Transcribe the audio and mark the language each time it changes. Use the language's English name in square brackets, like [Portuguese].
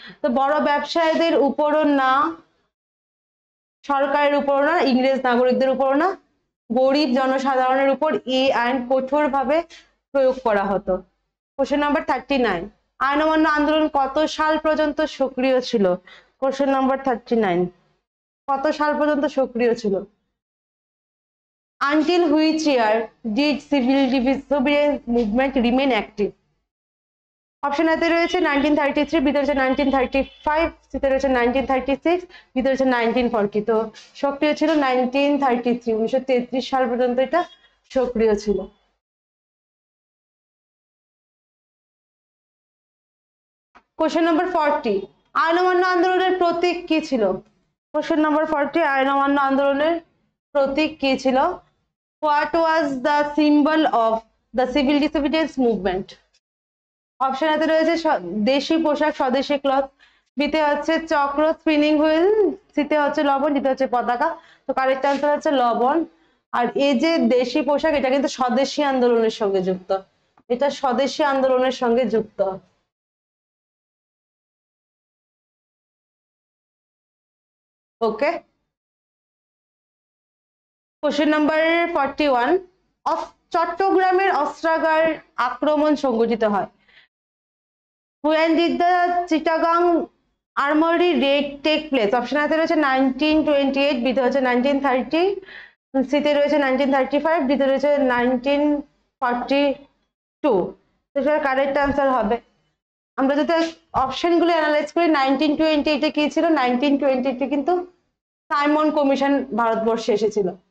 [Bangla] তো বড় ব্যবসায়ীদের উপরও না, সরকারের উপরও না, ইংরেজ নাগরিকদের উপরও না, গরিব জনসাধারণের উপর এই আইন কঠোরভাবে প্রয়োগ করা হতো। কোশ্চেন নাম্বার 39, আইন অমান্য আন্দোলন কত সাল পর্যন্ত সক্রিয় ছিল? কোশ্চেন নাম্বার 39, কত সাল পর্যন্ত সক্রিয় ছিল? [English] Until which year did civil disobedience movement remain active? [Bangla] Option এতে রয়েছে 1933, বিতে রয়েছে 1935, সিতে রয়েছে 1936, বিতে রয়েছে 1940। তো সক্রিয় ছিল 1933, 1933 সাল পর্যন্ত এটা সক্রিয় ছিল। কোশ্চেন নাম্বার 40, আইন অমান্য আন্দোলনের প্রতীক কি ছিল? কোশ্চেন নাম্বার 40, আইন অমান্য আন্দোলনের প্রতীক কি ছিল? [English] What was the symbol of the civil disobedience movement? [Bangla] Option এতে রয়েছে দেশি পোশাক, স্বদেশি ক্লথ, বিতে হচ্ছে চক্র স্পিনিং হুইল, সিতে হচ্ছে লবণ, দিতে হচ্ছে পতাকা। তো কারেক্ট আনসার হচ্ছে লবণ। আর এই যে দেশি পোশাক, এটা কিন্তু স্বদেশী আন্দোলনের সঙ্গে যুক্ত, এটা স্বদেশী আন্দোলনের সঙ্গে যুক্ত। ওকে, কোশ্চেন নাম্বার 41, চট্টগ্রামের অস্ত্রাগার আক্রমণ সংঘটিত হয়? [English] When did the Chittagong Armory raid take place? [Bangla] Option এতে রয়েছে 1928, বিতে হচ্ছে 1930, সিতে রয়েছে 1935, ডিতে রয়েছে 1942। তো সেটা কারেক্ট আনসার হবে। আমরা যদি অপশনগুলো অ্যানালাইজ করি, 1928-এ কি ছিল? 1928-এ কিন্তু সাইমন কমিশন ভারতবর্ষে এসেছিল।